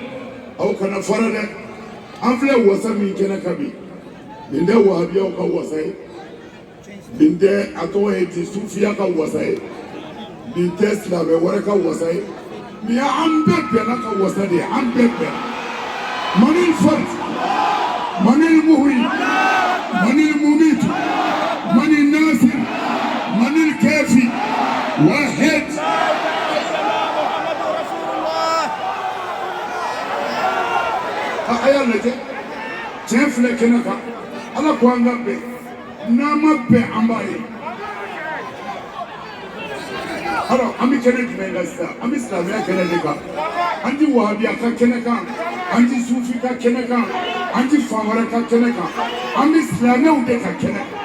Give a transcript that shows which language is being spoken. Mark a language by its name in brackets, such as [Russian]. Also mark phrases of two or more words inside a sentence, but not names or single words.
[Bambara] aw kana fara dɛ an filɛ wasa min kɛnɛ kan bi nin tɛ wahabiyaw ka wasa ye nin tɛ a tɔgɔ ye di sufiya ka wasa ye nin tɛ silamɛ wɛrɛ ka wasa ye nin ye an bɛɛ bɛnna ka wasa de ye an bɛɛ bɛnna [Arabic] من الفرد من المحيي من المميت من الناصر من الكافي واحد [Bambara] a y'a lajɛ tiɲɛ filɛ kɛnɛ kan ala ko an ka bɛn n'an ma bɛn an b'a ye alors an bɛ kɛnɛ jumɛn kan sisan an bɛ silamɛya kɛnɛ de kan an ti wahabiya ka kɛnɛ kan an ti sufi ka kɛnɛ kan an ti fan wɛrɛ ka kɛnɛ kan an bɛ silamɛw de ka kɛnɛ